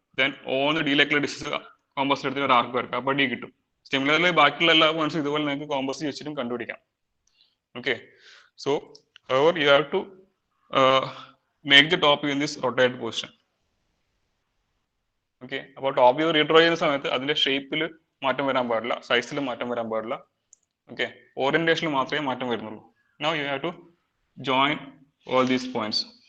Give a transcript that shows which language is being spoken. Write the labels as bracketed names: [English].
[Malayalam] Then O എന്ന് ഡിയിലേക്കുള്ള distance കോമ്പസിൽ എടുത്തിട്ട് ഒരു ആർക്ക് വരക്കുക. അപ്പോൾ D കിട്ടും. സിമിലർലി ബാക്കിയുള്ള എല്ലാ പോയിന്റ്സും ഇതുപോലെ നിങ്ങൾക്ക് കോമ്പസ് വെച്ചിട്ടും കണ്ടുപിടിക്കാം. [English] Okay, so however you have to make the top view in this rotated position. [Malayalam] Okay, അപ്പോൾ ടോപ്പ് വ്യൂ റീഡ്രോ ചെയ്യുന്ന സമയത്ത് അതിന്റെ ഷേപ്പിൽ മാറ്റം വരാൻ പാടില്ല, സൈസിൽ മാറ്റം വരാൻ പാടില്ല. ഓക്കെ, ഓറിയന്റേഷനിൽ മാത്രമേ മാറ്റം വരുന്നുള്ളൂ. [English] Now you have to join all these points.